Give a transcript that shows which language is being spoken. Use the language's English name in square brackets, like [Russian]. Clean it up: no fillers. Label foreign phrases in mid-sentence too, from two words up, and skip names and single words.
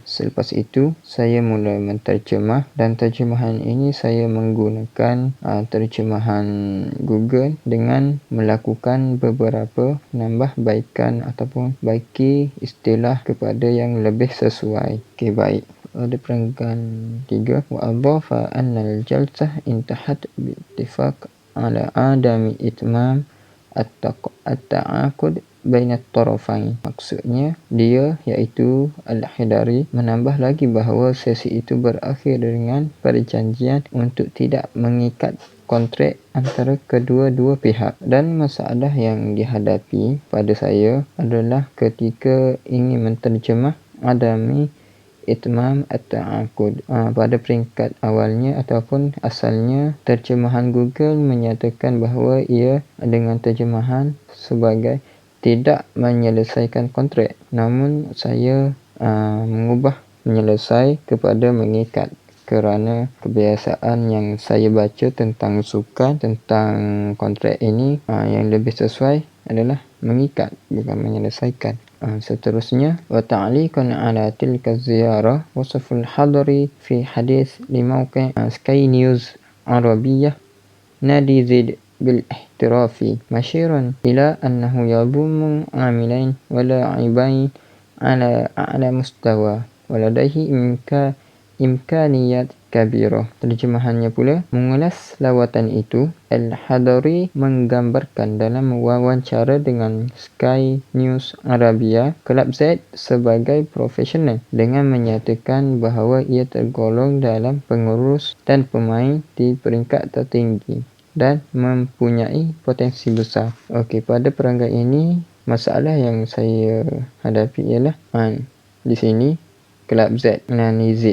[Malay] Selepas itu, saya mula menterjemah, dan terjemahan ini saya menggunakan terjemahan Google dengan melakukan beberapa penambahbaikan ataupun baiki istilah kepada yang lebih sesuai. Okey, baik. Pada perenggan 3, [Arabic] وأضاف أن الجلسة انتهت باتفاق على عدم إتمام التعاقد بين الطرفين. [Malay] Maksudnya, dia iaitu Al-Hidari menambah lagi bahawa sesi itu berakhir dengan perjanjian untuk tidak mengikat kontrak antara kedua-dua pihak. Dan masalah yang dihadapi pada saya adalah ketika ingin menterjemah [Arabic] عدم إتمام التعاقد. [Malay] Pada peringkat awalnya ataupun asalnya, terjemahan Google menyatakan bahawa ia dengan terjemahan sebagai tidak menyelesaikan kontrak. Namun saya mengubah menyelesai kepada mengikat, kerana kebiasaan yang saya baca tentang sukan, tentang kontrak ini, yang lebih sesuai adalah mengikat, bukan menyelesaikan. Seterusnya, [Arabic] وتعليقا على تلك الزيارة وصف الحضري في حديث لموقع سكاي نيوز عربية نادي زد بالاحترافي مشيرا إلى أنه يضم عاملين ولاعبين على أعلى مستوى ولديه إمكانيات كبيرة. [Malay] Terjemahannya pula, mengulas lawatan itu, Al-Hadari menggambarkan dalam wawancara dengan Sky News Arabia Kelab Z sebagai profesional dengan menyatakan bahawa ia tergolong dalam pengurus dan pemain di peringkat tertinggi dan mempunyai potensi besar. Okey, pada perangkat ini, masalah yang saya hadapi ialah di sini Kelab Z menani Z.